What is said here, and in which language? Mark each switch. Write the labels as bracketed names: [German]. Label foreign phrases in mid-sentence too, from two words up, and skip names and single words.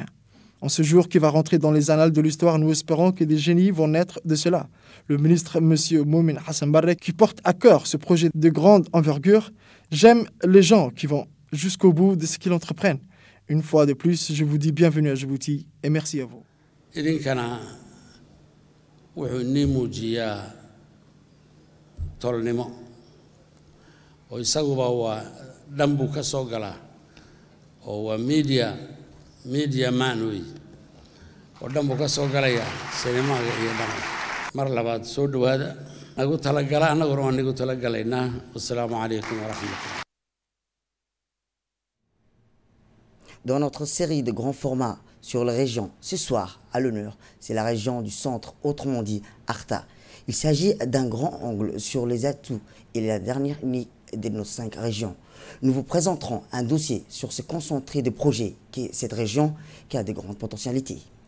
[French] En ce jour qui va rentrer dans les annales de l'histoire, nous espérons que des génies vont naître de cela. Le ministre M. Momin Hassan Barre, qui porte à cœur ce projet de grande envergure, j'aime les gens qui vont jusqu'au bout de ce qu'ils entreprennent. Une fois de plus, je vous dis bienvenue à Djibouti et merci à vous. [Somali] wuxuu inii muujiyaa tolnimo oo isaguba waa dhan buu ka soo galaa oo waa [English] media man [Somali] wey oo dhan buu ka soo galayaa sinimaaga iyo dhan mar labaad soo dhawaada nagu talagala annaguna waan nagu talagalaynaa [Arabic] والسلام عليكم ورحمة الله. [French] Dans notre série de grands formats sur la région, ce soir, à l'honneur, c'est la région du centre, autrement dit Arta. Il s'agit d'un grand angle sur les atouts et la dernière unité de nos 5 régions. Nous vous présenterons un dossier sur ce concentré de projets qu'est cette région qui a de grandes potentialités.